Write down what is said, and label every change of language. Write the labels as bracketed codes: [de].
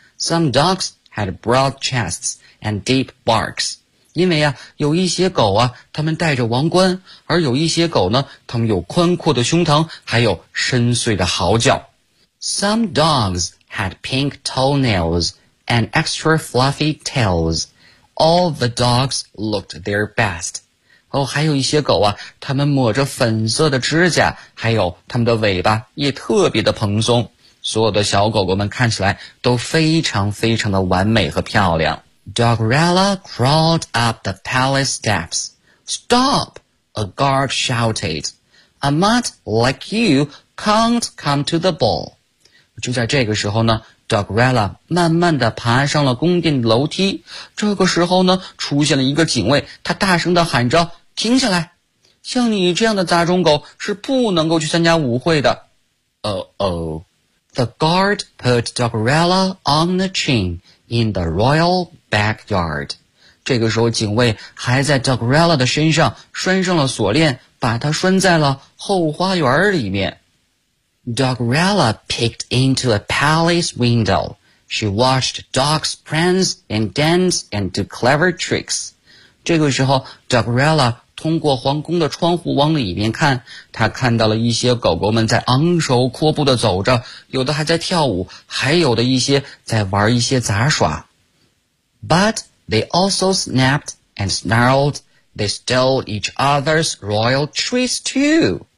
[en] Some dogs had broad chests and deep barks. [zh] 因为啊，有一些狗啊，他们戴着王冠，而有一些狗呢，他们有宽阔的胸膛，还有深邃的嚎叫。 [en] Some dogs had pink toenails and extra fluffy tails. All the dogs looked their best. [zh] 哦，还有一些狗啊，他们抹着粉色的指甲，还有他们的尾巴也特别的蓬松。所有的小狗狗们看起来都非常非常的完美和漂亮。 [en] Dogrella crawled up the palace steps. Stop! A guard shouted. A mutt like you can't come to the ball. [zh] 就在这个时候呢， Dogrella 慢慢地爬上了宫殿楼梯。这个时候呢，出现了一个警卫，他大声地喊着，停下来！像你这样的杂种狗是不能够去参加舞会的。 [en] The guard put Dogrella on the chain in the royal backyard. [zh] 这个时候警卫还在 Dogrella 的身上拴上了锁链，把它拴在了后花园里面。 [en] Dogrella peeked into a palace window. She watched dogs prance and dance and do clever tricks. [zh] 这个时候 Dogrella 通过皇宫的窗户往里面看，他看到了一些狗狗们在昂首阔步地走着，有的还在跳舞，还有的一些在玩一些杂耍。 [en] But they also snapped and snarled. They stole each other's royal treats too.